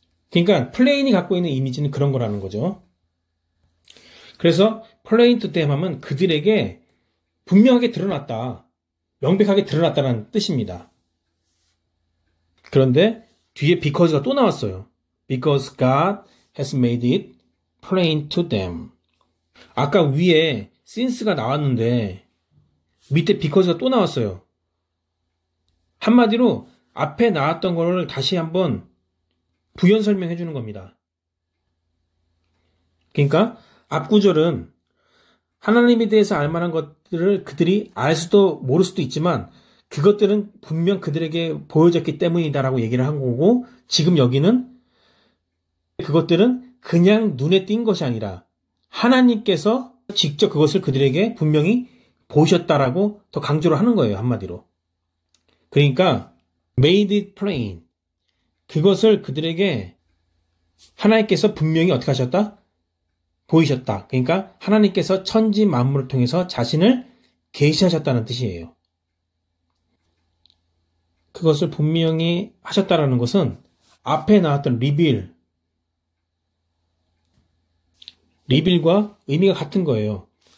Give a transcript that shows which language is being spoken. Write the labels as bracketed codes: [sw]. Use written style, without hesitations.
[ko] 그러니까 플레인이 갖고 있는 이미지는 그런 거라는 거죠. 그래서 [en] plain to them [ko] 하면 그들에게 분명하게 드러났다, 명백하게 드러났다는 뜻입니다. 그런데 뒤에 because가 또 나왔어요. [en] Because God has made it plain to them. [ko] 아까 위에 since가 나왔는데 밑에 because가 또 나왔어요. 한마디로 앞에 나왔던 거를 다시 한번 부연 설명해 주는 겁니다. 그러니까 앞 구절은 하나님에 대해서 알 만한 것들을 그들이 알 수도 모를 수도 있지만 그것들은 분명 그들에게 보여졌기 때문이다라고 얘기를 한 거고, 지금 여기는 그것들은 그냥 눈에 띈 것이 아니라 하나님께서 직접 그것을 그들에게 분명히 보셨다라고 더 강조를 하는 거예요. 한마디로. 그러니까 [en] made it plain. [ko] 그것을 그들에게 하나님께서 분명히 어떻게 하셨다? 보이셨다. 그러니까 하나님께서 천지 만물을 통해서 자신을 계시하셨다는 뜻이에요. 그것을 분명히 하셨다라는 것은 앞에 나왔던 리빌과 의미가 같은 거예요.